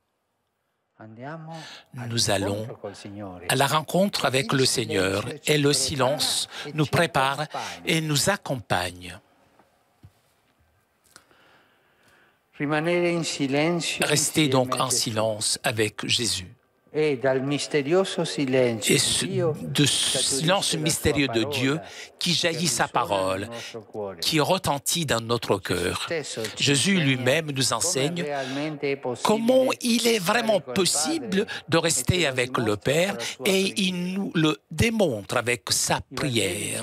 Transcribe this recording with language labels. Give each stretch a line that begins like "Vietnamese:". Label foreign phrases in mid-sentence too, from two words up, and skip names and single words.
French: Nous allons à la rencontre avec le Seigneur et le silence nous prépare et nous accompagne. Restez donc en silence avec Jésus.
Italian: E dal misterioso silenzio et di Dio
French: de ce silence mystérieux de Dieu qui jaillit sa parole, qui retentit dans notre cœur. Jésus lui-même nous enseigne comment il est vraiment possible de rester avec le Père et il nous le démontre avec sa prière.